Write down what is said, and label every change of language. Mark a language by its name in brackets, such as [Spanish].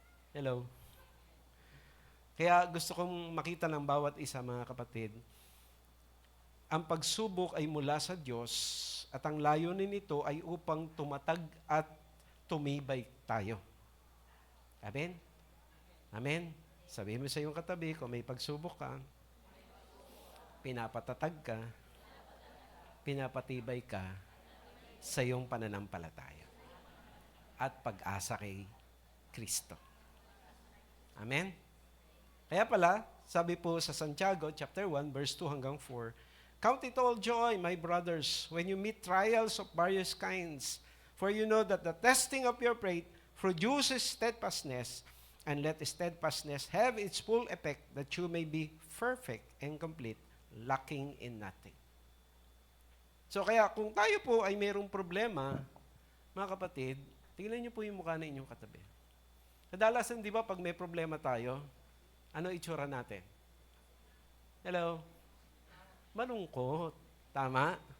[Filipino] Hello? Kaya gusto kong makita ng bawat isa, mga kapatid, ang pagsubok ay mula sa Diyos at ang layunin nito ay upang tumatag at tumibay tayo. Amen? Amen? Sabihin mo sa iyong katabi, kung may pagsubok ka, pinapatatag ka, pinapatibay ka sa iyong pananampalataya at pag-asa kay Kristo. Amen? [English] Kaya pala, sabi po sa Santiago, chapter 1, verse 2 hanggang 4, "Count it all joy, my brothers, when you meet trials of various kinds, for you know that the testing of your faith produces steadfastness, and let steadfastness have its full effect, that you may be perfect and complete, lacking in nothing." [Filipino] So kaya kung tayo po ay mayroong problema, mga kapatid, tingnan niyo po yung mukha ng inyong katabi. Kadalasan, di ba, pag may problema tayo, ano itsura natin? Hello? Malungkot. Tama?